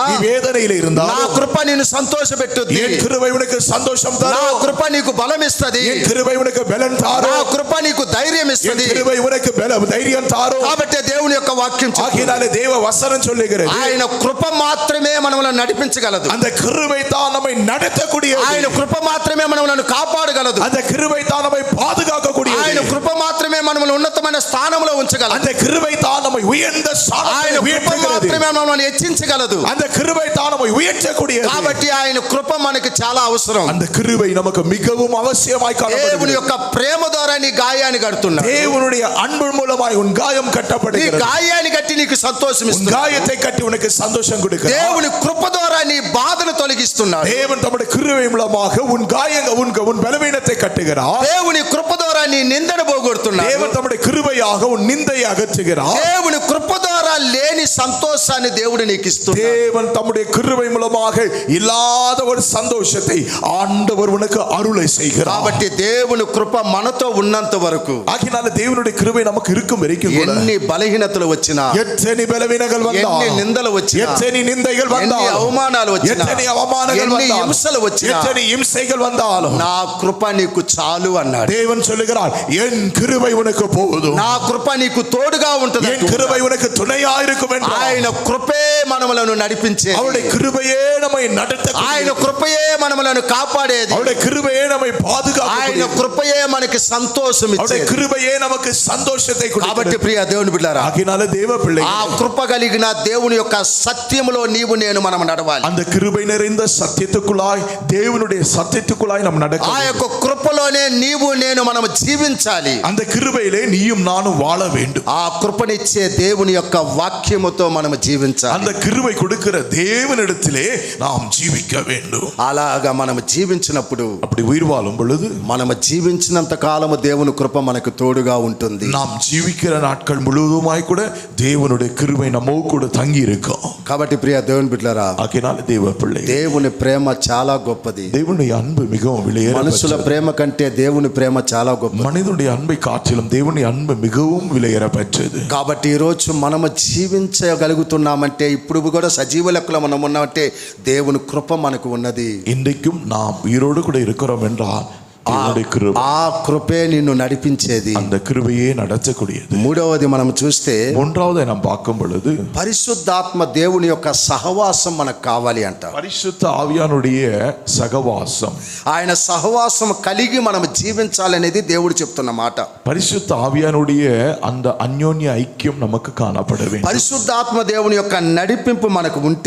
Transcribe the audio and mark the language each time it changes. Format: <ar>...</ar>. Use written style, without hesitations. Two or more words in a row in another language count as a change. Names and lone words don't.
<ta>நீ வேதனையிலே இருந்தால்,</ta> <te>నా కృప నిన్ను సంతోషపెట్టుద్ది.</te> <ta>என் கிருபை உனக்கு சந்தோஷம்</ta> <te>నా</te> <ta>தரும்.</ta> <te>కృప నీకు బలం ఇస్తది.</te> <ta>என் கிருபை உனக்கு பலன்</ta> <te>నా</te> <ta>தாரும்.</ta> <te>కృప నీకు ధైర్యం</te> <ta>என்</ta> <te>ఇస్తది.</te> <ta>கிருபை உனக்கு தைரியம் தாரும்.</ta> <te>కాబట్టి దేవుని యొక్క వాక్యం చెప్తుంది,</te> <ta>ஆகையினாலே தேவ வசனம் சொல்லுகிறது,</ta> <te>ఆయన కృప మాత్రమే మనల్ని నడిపించగలదు.</te> <ta>அந்த கிருபை தான் நம்மை நடத்தக்கூடியது.</ta> <te>ఆయన కృప మాత్రమే మనల్ని కాపాడగలదు.</te> <ta>அந்த கிருபை தான் நம்மை பாதுகாக்கக்கூடியது.</ta> <te>ఆయన కృప మాత్రమే మనల్ని ఉన్నతమైన స్థానంలో ఉంచగలదు.</te> <ta>அந்த கிருபை தான் நம்மை உயர்ந்த</ta> <te>ఆయన</te> <ta>ஸ்தானத்தில்</ta> <te>కృప</te> <ta>உயர்த்துகிறது.</ta> <te>మాత్రమే మనల్ని హెచ్చించగలదు.</te> <ta>அந்த கிருபை தான் நம்மை உயர்த்தக்கூடியது.</ta> <te>కాబట్టి ఆయన కృప మనకి చాలా అవసరం.</te> <ta>அந்த கிருபை நமக்கு மிகவும் அவசியமாய்</ta> <te>దేవుని</te> <ta>காணப்படுகிறது.</ta> <te>యొక్క ప్రేమ ద్వారా నీ గాయాన్ని కడుతున్నాడు.</te> <ta>தேவனுடைய அன்பு மூலமாய் உன் காயம்</ta> <te>నీ</te> <ta>கட்டப்படுகிறது.</ta> <te>గాయాన్ని కట్టి నీకు సంతోషం</te> <ta>உன்</ta> <te>ఇస్తున్నాడు.</te> <ta>காயத்தை கட்டி உனக்கு சந்தோஷம் கொடுக்கிறார்.</ta> <te>దేవుని కృప ద్వారా నీ బాధను తొలగిస్తున్నాడు.</te> <ta>தேவன் தம்முடைய கிருபை மூலமாக உன் உன் பலவீனத்தை கட்டுகிறார்.</ta> <te>దేవుని కృప ద్వారా నీ నిందను పోగొడుతున్నాడు.</te> <ta>தேவன் தம்முடைய கிருபையாக உன் நிந்தையை அகற்றுகிறார்.</ta> <te>దేవుని కృప ద్వారా లేని సంతోషాన్ని దేవుడు నీకు ఇస్తున్నాడు.</te> <ta>தேவன் தம்முடைய கிருபை மூலமாக இல்லாத ஒரு சந்தோஷத்தை ஆண்டவர் உனக்கு அருளை செய்கிறார்.</ta> <te>కాబట్టి దేవుని కృప మనతో ఉన్నంత వరకు</te> <ta>ஆகினால தேவனுடைய கிருபை நமக்கு இருக்கும் வரைக்கும் கூட</ta> <te>ఎన్ని బలహీనతలు వచ్చినా,</te> <ta>எத்தனை பலவீனங்கள்</ta> <te>ఎన్ని</te> <ta>வந்தாலும்,</ta> <te>నిందలు వచ్చినా,</te> <ta>எத்தனை நிந்தைகள்</ta> <te>ఎన్ని</te> <ta>வந்தாலும்,</ta> <te>అవమానాలు వచ్చినా,</te> <ta>எத்தனை அவமானங்கள்</ta> <te>ఎన్ని</te> <ta>வந்தாலும்,</ta> <te>హింసలు వచ్చినా,</te> <ta>எத்தனை இம்சைகள் வந்தாலும்,</ta> <te>నా కృప నీకు చాలు అన్నాడు.</te> <ta>தேவன் சொல்லுகிறார், என் கிருபை உனக்கு போதும்,</ta> <te>నా కృప నీకు తోడుగా ఉంటుంది.</te> <ta>என் கிருபை உனக்கு துணையா இருக்கும் என்றார்.</ta> <te>ఆయన కృపే మనములను నడిపించేది.</te> <ta>அவருடைய கிருபையே நம்மை நடத்த,</ta> <te>ఆయన కృపయే మనములను కాపాడేది.</te> <ta>அவருடைய கிருபையே நம்மை</ta> <te>ఆయన</te> <ta>பாதுகாக்க,</ta> <te>కృపయే మనకి సంతోషం</te> <ta>அவருடைய</ta> <te>ఇచ్చేది.</te> <ta>கிருபையே நமக்கு சந்தோஷத்தை</ta> <te>కాబట్టి</te> <ta>கொடுக்கிறது.</ta> <te>ప్రియ దేవుని బిడ్డలారా,</te> <ta>ஆகினால தேவ</ta> <te>ఆ</te> <ta>பிள்ளைகள்,</ta> <te>కృప కలిగిన దేవుని యొక్క సత్యములో నీవు నేను మనం నడవాలి.</te> <ta>அந்த கிருபை நிறைந்த சத்தியத்துக்குள்ளாய், தேவனுடைய சத்தியத்துக்குள்ளாய் நாம் நடக்க,</ta> <te>ఆ యొక్క కృపలోనే నీవు నేను మనం జీవించాలి.</te> <ta>அந்த கிருபையிலே நீயும் நானும் வாழ வேண்டும்.</ta> <te>ఆ కృపనిచ్చే దేవుని యొక్క వాక్యముతో మనం జీవించాలి.</te> <ta>அந்த கிருபை கொடுக்கிற தேவனிடத்திலே நாம் ஜீவிக்க வேண்டும்.</ta> <te>అలాగా మనం జీవించినప్పుడు,</te> <ta>அப்படி உயிர் வாழும் பொழுது,</ta> <te>మనం జీవించినంత కాలము దేవుని కృప మనకు తోడుగా ఉంటుంది.</te> <ta>நாம் ஜீவிக்கிற நாட்கள் முழுவதுமாய் கூட தேவனுடைய கிருபை நம்மோடு கூட தங்கி இருக்கும்.</ta> <te>కాబట్టి ప్రియ దేవుని బిడ్డలారా,</te> <ta>ஆகையினால தேவ பிள்ளை,</ta> <te>దేవుని ప్రేమ చాలా గొప్పది.</te> <ta>தேவனுடைய அன்பு மிகவும்</ta> <te>మనుషుల</te> <ta>விலையேற,</ta> <te>ప్రేమ కంటే దేవుని ప్రేమ చాలా గొప్పది.</te> <ta>மனிதனுடைய அன்பை காட்டிலும் தேவனுடைய அன்பு மிகவும் விலையேற பெற்றது.</ta> <te>కాబట్టి ఈరోజు మనము జీవించగలుగుతున్నామంటే, ఇప్పుడు కూడా సజీవ లెక్కలో మనం ఉన్నామంటే దేవుని కృప మనకు ఉన్నది.</te> <ta>இன்றைக்கும் நாம் உயிரோடு கூட இருக்கிறோம் என்றால் தேவனுடைய கிருபை,</ta> <te>ఆ కృపే నిన్ను నడిపించేది.</te> <ta>அந்த கிருபையே நடத்தக்கூடியது.</ta> <te>మూడవది మనం చూస్తే,</te> <ta>மூன்றாவதை நாம் பார்க்கும் பொழுது,</ta> <te>పరిశుద్ధాత్మ దేవుని యొక్క సహవాసం మనకు కావాలి అంట.</te> <ta>பரிசுத்த ஆவியானுடைய சகவாசம்,</ta> <te>ఆయన సహవాసం కలిగి మనం జీవించాలనేది దేవుడు చెప్తున్న మాట.</te> <ta>பரிசுத்த ஆவியானுடைய அந்த அந்யோன்ய ஐக்கியம் நமக்கு காணப்பட வேண்டும்.</ta> <te>పరిశుద్ధాత్మ దేవుని యొక్క నడిపింపు మనకు ఉంటే,</te>